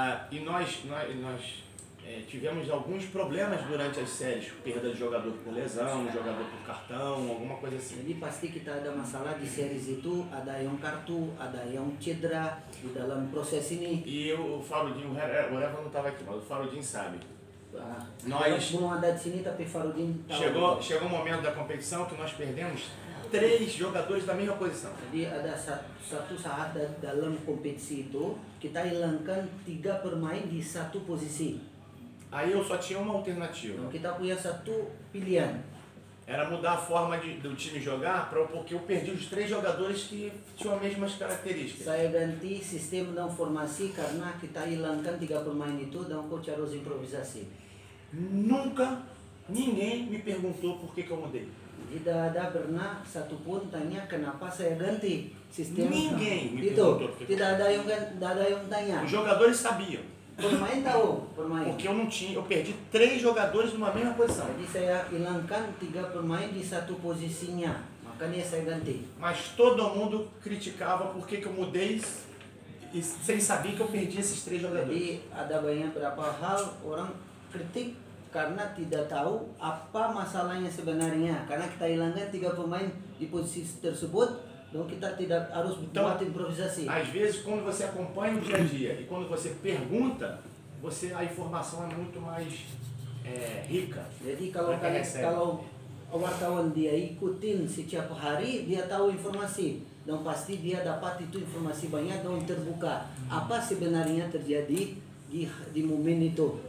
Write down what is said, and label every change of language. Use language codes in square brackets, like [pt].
[pt] E nós tivemos alguns problemas durante as séries, perda de jogador por lesão, jogador por cartão, alguma coisa assim. [id] Jadi pasti kita ada masalah di series itu, ada yang kartu, ada yang cedera di dalam proses ini. [pt] E o Farudinho, o Reva não estava aqui, mas o Farudinho sabe. Nós [id] belum ada di sini tapi Farudin tahu. [pt] Chegou um momento da competição que nós perdemos 3 jogadores da mesma posição. [id] Jadi ada satu saat dalam kompetisi itu kita hilangkan 3 pemain di satu posisi. [pt] Aí eu só tinha uma alternativa. [id] Kita punya satu pilihan. [pt] era mudar a forma do time jogar, porque eu perdi os 3 jogadores que tinham as mesmas características. [id] Saya ganti sistem dan formasi karena kita hilangkan 3 pemain itu dan coach harus improvisasi. [pt] Nunca ninguém me perguntou por que eu mudei. [id] Tidak ada pernah satupun tanya kenapa saya ganti sistem. [pt] Ninguém me [id] Itu [pt] perguntou. [id] tidak ada yang tanya. [pt] Os jogadores sabiam. [id] Pemain tahu, pemain. [pt] Porque eu perdi 3 jogadores numa mesma posição. [id] Jadi saya hilangkan 3 pemain di satu posisinya, makanya saya ganti. [pt] Mas todo mundo criticava por que eu mudei e sem saber que eu perdi esses 3 jogadores. [id] Jadi ada banyak beberapa hal orang kritik karena tidak tahu apa masalahnya sebenarnya. Karena kita hilangkan 3 pemain di posisi tersebut, dan kita tidak harus buat improvisasi. [pt] Às vezes, quando você acompanha o dia a dia e quando você pergunta, a informação é muito mais rica. [id] Jadi kalau wartawan dia ikutin setiap hari, dia tahu informasi dan pasti dia dapat itu informasi banyak dan terbuka apa sebenarnya terjadi di momen itu.